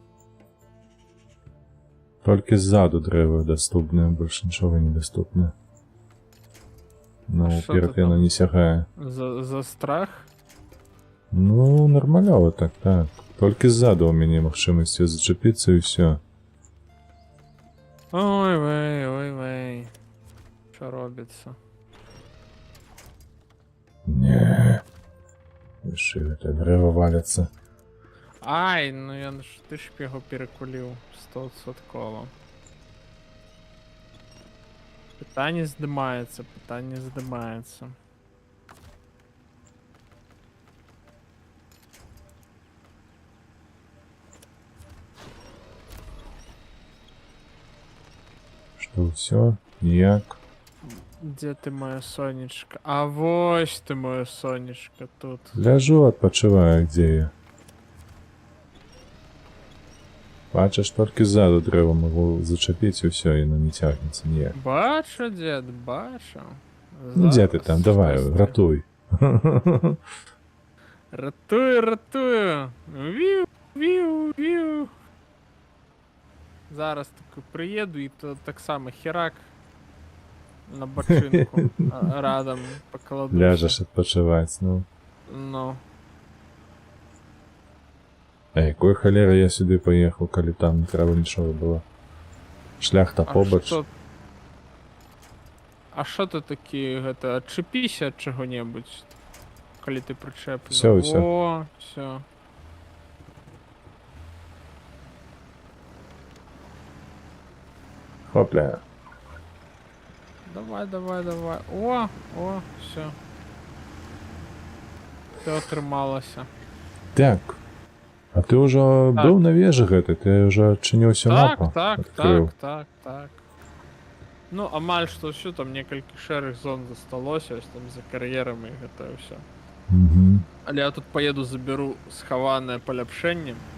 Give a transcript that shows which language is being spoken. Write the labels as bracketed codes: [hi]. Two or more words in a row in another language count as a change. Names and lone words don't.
[be] Толькі ззаду дрэвы даступныя, больш нічога не даступна. Ну, А што уперад ты яно там? не сягае. За страх? Ну, нармалёва так, так. Толькі ззаду у мяне магчымасці зачапіцца і ўсё. Ой, вей. [uk] Що робиться? Не. [be] Яшчэ гэта дрэва валяцца. [uk] Ай, ну ты ж його перекулив 100%. Питання здимається. [be] Што ўсё? Ніяк. [uk] Де ти моє сонечко? А вось ти моє сонечко тут. [be] Ляжу, адпачываю, дзе я. Бачыш, толькі ззаду дрэва магу зачапіць і ўсё, яно не цягнецца ніяк. Бачу, дед, бачу. Ну дзе ты там? Давай, Зараз. ратуй. Ратую. Віу. [uk] Зараз таки приїду і то так само херак на бочинку радом покладу. [be] Ляжеш адпачываць, ну. Ну. А якой халеры я сюды паехаў, калі там не трэба нічога было? Шлях-то побач. [uk] А що ти такі, [be] гэта, адчепіся ад чаго-небудзь, калі ты прычэплены? [ru] Всё. О, все. [be] Хопля. [ru] Давай. О, все. [be] Все атрымалася. Так. А ты ўжо Так. быў на вежы гэтай? Ты ўжо адчыніўся мапу? Адкрыў. Так. Ну, амаль што ўсё, там некалькі шэрых зон засталося, ось там за кар'ерамі і гэта ўсё. Мгм. Але я тут поеду, заберу схаванае паляпшэнне.